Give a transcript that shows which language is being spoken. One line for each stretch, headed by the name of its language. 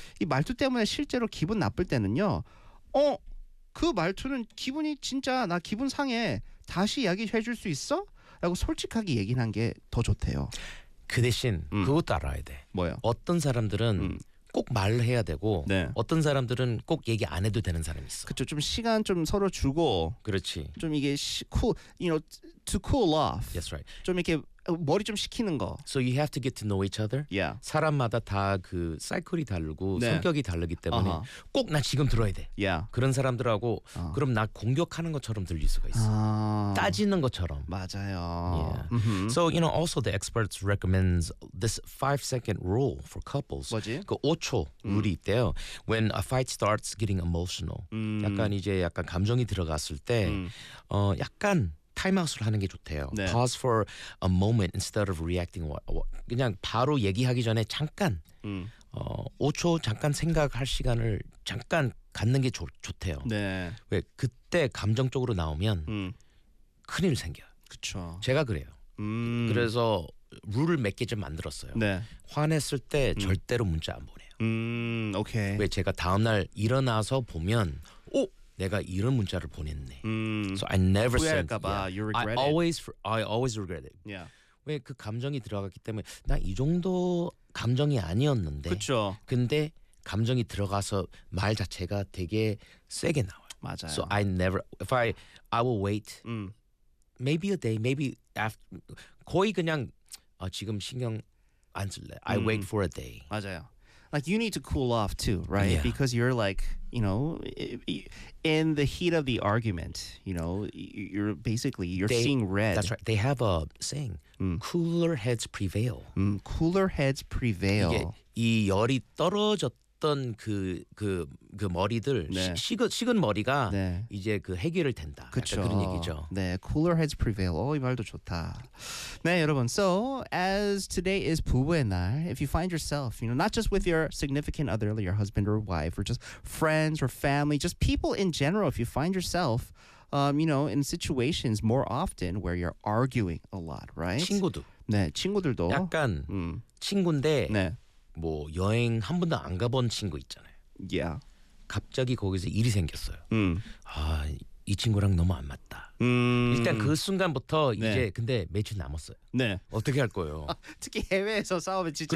Korean: 이 말투 때문에 실제로 기분 나쁠 때는요. 어? 그 말투는 기분이 진짜 나 기분 상해. 다시 이야기해 줄 수 있어? 라고 솔직하게 얘기한 게 더 좋대요. 그 대신 그것도 알아야 돼. 뭐요? 어떤 사람들은 꼭 말해야 되고 네. 어떤 사람들은 꼭 얘기 안 해도 되는 사람이 있어. 그렇죠. 좀 시간 좀 서로 주고. 그렇지. 좀 이게
English: cool, you know, to cool off. That's right.
Korean: 좀 이렇게 머리 좀 식히는 거.
English: So you have to get to know each other. Yeah.
Korean: 사람마다 다 그 사이클이 다르고 네. 성격이 다르기 때문에 uh-huh. 꼭 나 지금 들어야 돼.
English: Yeah.
Korean: 그런 사람들하고 uh-huh. 그럼 나 공격하는 것처럼 들릴 수가 있어. Uh-huh. 따지는 것처럼. 맞아요.
English: Yeah. Mm-hmm. So you know also the experts recommends this 5-second rule for couples.
Korean: 뭐지? 그 5초 룰이 있대요.
English: When a fight starts getting emotional.
Korean: 약간 이제 약간 감정이 들어갔을 때 어, 약간 타임아웃을 하는 게 좋대요. 네.
English: Pause for a moment instead of reacting.
Korean: 그냥 바로 얘기하기 전에 잠깐 5초 잠깐 생각할 시간을 잠깐 갖는 게 좋대요. 네. 왜 그때 감정적으로 나오면 큰일 생겨요. 그쵸. 제가 그래요. 그래서 룰을 몇 개 좀 만들었어요. 네. 화냈을 때 절대로 문자 안 보내요. 오케이. 왜 제가 다음날 일어나서 보면 오! 내가 이런 문자를 보냈네.
English: So I never said.
Korean: 후회할까봐.
English: You regret it. I always regret it. Yeah.
Korean: 왜 그 감정이 들어갔기 때문에 나 이 정도 감정이 아니었는데. 그렇죠. 근데 감정이 들어가서 말 자체가 되게 세게 나와요. 맞아요.
English: So I never. If I will wait. Maybe a day. Maybe after.
Korean: 거의 그냥 어, 지금 신경 안 쓸래.
English: I wait for a day.
Korean: 맞아요.
English: Like you need to cool off too, right? Yeah. Because you're like, you know, in the heat of the argument, you know, you're basically, you're they, seeing red. That's right. They have a saying, cooler heads prevail. Cooler heads prevail.
Korean: 이게 이 열이 떨어졌던 그 머리들, 네. 식은 머리가 네. 이제 그 해결을 된다. 그쵸. 그런 얘기죠. 네,
English: cooler heads prevail.
Korean: 오, 이 말도 좋다. 네, 여러분.
English: So, as today is 부부의 날, if you find yourself, you know, not just with your significant other, or your husband or wife, or just friends or family, just people in general, if you find yourself, you know, in situations more often where you're arguing a lot, right?
Korean: 친구도. 네, 친구들도. 약간 친구인데, 네. 뭐 여행 한 번도 안 가본 친구 있잖아요.
English: Yeah.
Korean: 갑자기 거기서 일이 생겼어요. 아, 이 친구랑 너무 안 맞다. 일단 그 순간부터 네. 이제 근데 며칠 남았어요. 네. 어떻게 할 거예요? 특히 해외에서 싸우면 진짜